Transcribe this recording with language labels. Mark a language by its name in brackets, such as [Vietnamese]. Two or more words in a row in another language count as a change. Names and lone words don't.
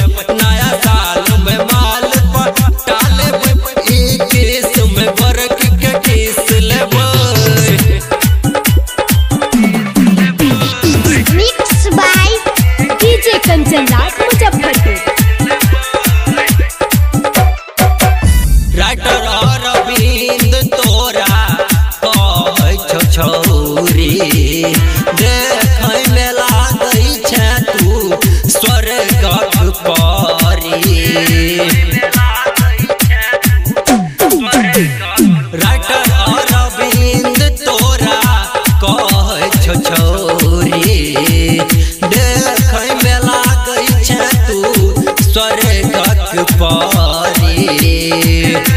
[Maithili] नया साल में माल पटा लेबै, इक्कीस में गोरखी के केस लेबै। [English] Mixed by DJ Kanchan Raj Muzaffarpur. [Maithili] राइटर अरविंद तोरा कहै छौ छौरी, देखै में लागै छै तू स्वर्गक परी। राइटर अरविंद तोरा कहै छौ छौरी, देखै में लागै छै तू स्वर्गक परी।